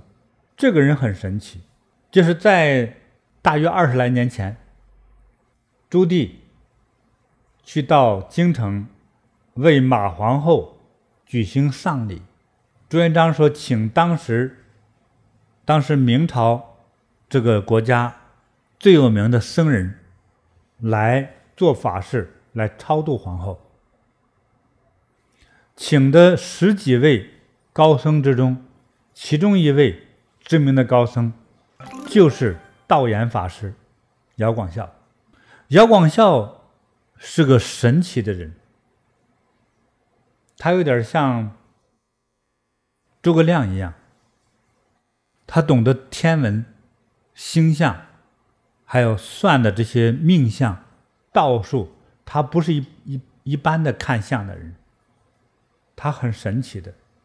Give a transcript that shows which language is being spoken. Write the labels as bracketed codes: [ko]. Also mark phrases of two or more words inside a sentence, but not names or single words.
[zh] 這個人很神奇，就是在大約20來年前，朱棣去到京城為馬皇後舉行喪禮，朱元璋說請當時明朝這個國家最有名的僧人來做法事，來超度皇後。請的10幾位高僧之中，其中一位知名的高僧就是道衍法師姚廣孝。姚廣孝是個神奇的人，他有點像諸葛亮一樣，他懂得天文、星象，還有算的這些命相、道術，他不是一般的看相的人，他很神奇的。